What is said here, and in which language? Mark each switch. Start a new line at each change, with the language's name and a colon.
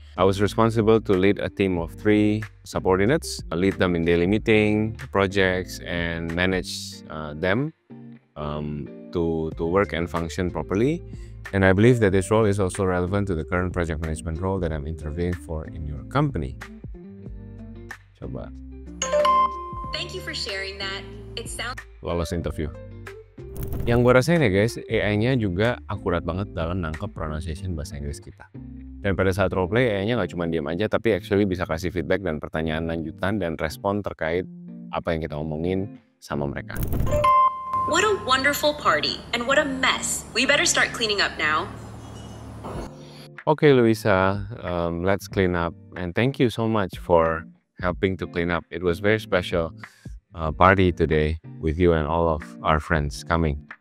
English: I was responsible to lead a team of 3 subordinates, lead them in daily meeting, projects, and manage them to work and function properly. And I believe that this role is also relevant to the current project management role that I'm interviewing for in your company.
Indonesian: Coba.
English: Thank you for sharing that. It sounds
Indonesian: Lolos interview. Yang gue rasain ya guys, AI-nya juga akurat banget dalam nangkep pronunciation bahasa Inggris kita. Dan pada saat roleplay, AI-nya nggak cuma diam aja, tapi actually bisa kasih feedback dan pertanyaan lanjutan dan respon terkait apa yang kita omongin sama mereka.
English: What a wonderful party, and what a mess. We better start cleaning up now. Okay, Luisa, let's clean up. And thank you so much for helping to clean up. It was very special party today with you and all of our friends coming.